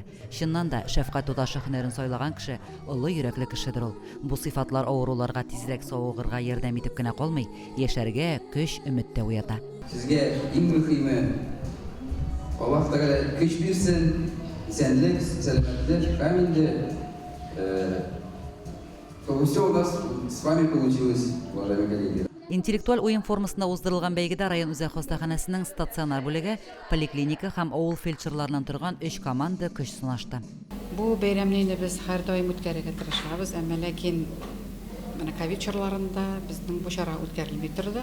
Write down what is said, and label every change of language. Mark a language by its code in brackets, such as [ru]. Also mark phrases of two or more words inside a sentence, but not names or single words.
[tt] Чыннан да шәфкать туташы һөнәрен сайлаган кеше олы йөрәкле кешедер ул. Бу сыйфатлар авыруларга тизрәк савыгырга ярдәм итеп кенә калмый, яшәргә көч, өмет тә уята. Сезгә иң мөһиме Аллаһ Тәгалә көч бирсен, исәнлек, сәламәтлек, һәм инде [ru] все у нас с вами получилось, уважаемые коллеги. [tt] Интеллектуаль уен формасында уздырылган бәйгедә район үзәк хастаханәсенең стационар бүлеге, поликлиника һәм авыл фельдшерларынан торган 3 команда көч сынашты. Бу бәйрәмне без һәр даим үткәрергә тырышабыз, әмма ләкин менә ковид чорларында безнең бу чара үткәрелми торды.